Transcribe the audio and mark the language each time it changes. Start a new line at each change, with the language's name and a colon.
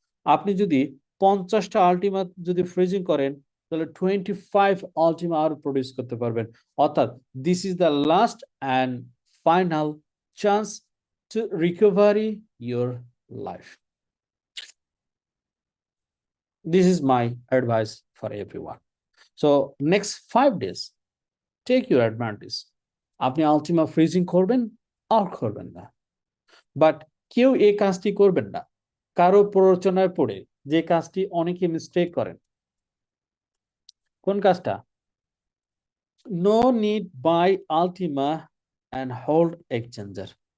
Bangla: আপনি যদি 50টা আলটিমা যদি ফ্রিজিং করেন, তাহলে 25 আলটিমা আরো প্রডিউস করতে পারবেন।
English: অর্থাৎ this is the last and final chance to recovery your life. This is my advice for everyone. So next 5 days, take your advantage.
Bangla: আপনি আলটিমা ফ্রিজিং করবেন আর করবেন না, বাট কেউ এই কাজটি করবেন না কারো প্ররোচনায় পড়ে, যে কাজটি অনেকে মিস্টেক করেন। কোন কাজটা?
English: No need by ultima and hold exchanger.